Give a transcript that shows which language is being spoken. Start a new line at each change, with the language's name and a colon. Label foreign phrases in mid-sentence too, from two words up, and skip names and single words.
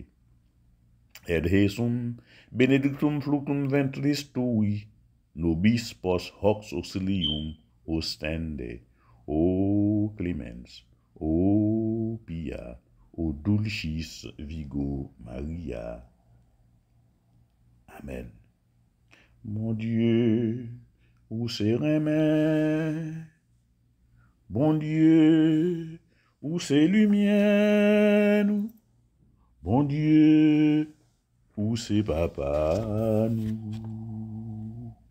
Latin: Et Jesum benedictum fructum ventris tui, nobis post hoc auxilium ostende. O clemens, o pia, o dulcis Virgo Maria.
French: Amen. Mon Dieu, où c'est mes? Bon Dieu, où c'est lumière? Bon Dieu, où c'est papa nous?